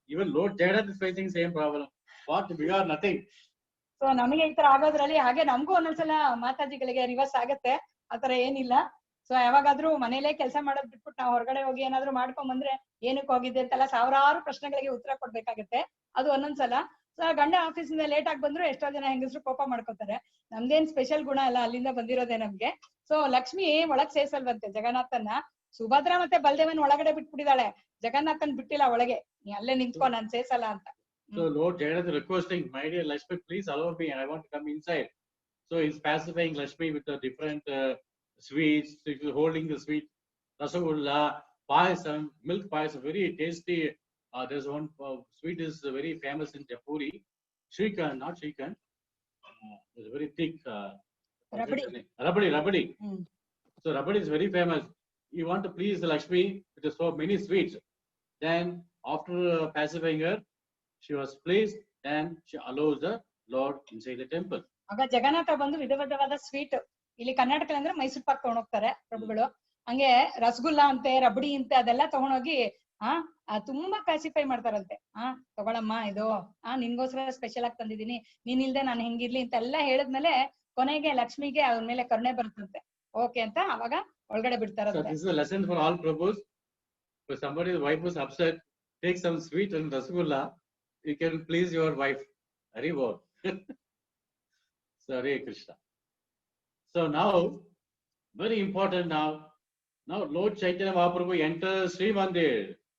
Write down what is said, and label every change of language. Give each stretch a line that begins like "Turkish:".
English: Even Lord Jagannath is facing same problem. What? We are nothing.
Kannada: So ನಮಗೆ ಈ ತರ ಆಗೋದ್ರಲ್ಲಿ ಹಾಗೆ ನಮಗೂ ಒಂದೊಂದ್ಸಲ ಮಾತಾಜಿಗಳಿಗೆ ರಿವರ್ಸ್ ಆಗತ್ತೆ, ಆತರ ಏನಿಲ್ಲ. ಸೊ ಯಾವಾಗಾದ್ರೂ ಮನೇಲೆ ಕೆಲಸ ಮಾಡೋದ್ ಬಿಟ್ಬಿಟ್ಟು ನಾವು ಹೊರಗಡೆ ಹೋಗಿ ಏನಾದ್ರು ಮಾಡ್ಕೊಂಡ್ ಬಂದ್ರೆ ಏನಕ್ಕೆ ಹೋಗಿದ್ದೆ ಅಂತೆಲ್ಲ ಸಾವಿರಾರು ಪ್ರಶ್ನೆಗಳಿಗೆ ಉತ್ತರ ಕೊಡ್ಬೇಕಾಗತ್ತೆ. ಅದು ಒಂದೊಂದ್ಸಲ. ಸೊ ಗಂಡ ಆಫೀಸಿಂದ ಲೇಟ್ ಆಗಿ ಬಂದ್ರು ಎಷ್ಟೋ ಜನ ಹೆಂಗಸ್ರು ಕೋಪ ಮಾಡ್ಕೋತಾರೆ. ನಮ್ದೇನ್ ಸ್ಪೆಷಲ್ ಗುಣ ಅಲ್ಲ, ಅಲ್ಲಿಂದ ಬಂದಿರೋದೇ ನಮ್ಗೆ. ಸೊ ಲಕ್ಷ್ಮಿ ಒಳಗ್ ಸೇರ್ಸಲ್ವಂತೆ ಜಗನ್ನಾಥನ್ನ. ಸುಭದ್ರ ಮತ್ತೆ ಬಲದೇವನ್ ಒಳಗಡೆ ಬಿಟ್ಬಿಟ್ಟಿದಾಳೆ, ಜಗನ್ನಾಥನ್ ಬಿಟ್ಟಿಲ್ಲ ಒಳಗೆ, ನೀ ಅಲ್ಲೇ ನಿಂತ್ಕೊ, ನಾನ್ ಸೇರ್ಸಲ್ಲ ಅಂತ.
English: So Lord Jagannath is requesting, my dear Lakshmi, please allow me, I want to come inside. So he's pacifying Lakshmi with the different sweets. So he's holding the sweet rasagulla, payasam, milk payasam, very tasty. There's one sweet is very famous in Japuri. Shrikand, not Shrikand. It's very thick. Rabadi. So Rabadi is very famous. You want to please the Lakshmi with so many sweets. Then after pacifying her, she was pleased and she allows the Lord inside the temple.
Kannada: ಆಗ ಜಗನ್ನಾಥ ಬಂದು ವಿಧವಾದ sweet, ಇಲ್ಲಿ ಕರ್ನಾಟಕ ಅಂದ್ರೆ ಮೈಸೂರು ಪಾಕ್ ತಗೊಂಡೋಗ್ತಾರೆ ಪ್ರಭುಗಳು. ಹಂಗೆ ರಸಗುಲ್ಲಾ ಅಂತೆ, ರಬಡಿ ಅಂತೆ ಅದೆಲ್ಲ ತಗೊಂಡೋಗಿ ತುಂಬಾ ಪ್ಯಾಸಿಫೈ ಮಾಡ್ತಾರಂತೆ. ತಗೊಳಮ್ಮ ಇದು ನಿನ್ಗೋಸ್ಕರ ಸ್ಪೆಷಲ್ ಆಗಿ ತಂದಿದೀನಿ, ನೀನ್ ಇಲ್ದೆ ನಾನು ಹೆಂಗಿರ್ಲಿ ಅಂತ ಎಲ್ಲ ಹೇಳಿದ್ಮೇಲೆ ಕೊನೆಗೆ ಲಕ್ಷ್ಮಿಗೆ ಅವ್ರ ಮೇಲೆ ಕರುಣೆ ಬರುತ್ತಂತೆ. ಓಕೆ ಅಂತ ಅವಾಗ ಒಳಗಡೆ ಬಿಡ್ತಾರಂತೆ.
English: This is a lesson for all Prabhus. If somebody's wife was upset, take some sweet and rasgulla. You can please your wife. Hari Bol. Hare Krishna. So now, very important now Lord Chaitanya Mahaprabhu enters Sri Mandir.